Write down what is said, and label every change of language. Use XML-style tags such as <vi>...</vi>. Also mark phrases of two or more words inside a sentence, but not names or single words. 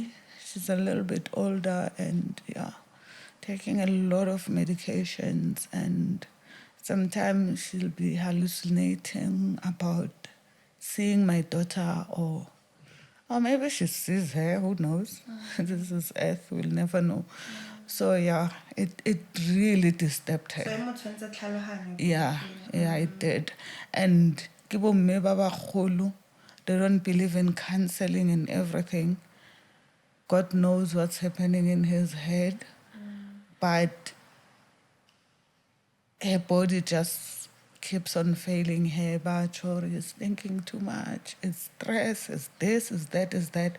<en>She's a little bit older and taking a lot of medications, and sometimes she'll be hallucinating about seeing my daughter, or maybe she sees her, who knows? This is Earth, we'll never know. So it really disturbed her. Yeah, it did. And</en> <tn>kibo mme ba bagolo,</tn> <en>they don't believe in counseling and everything. God knows what's happening in his head, but her body just keeps on failing her. Bachor is thinking too much. It's stress, it's this, it's that, it's that.</en>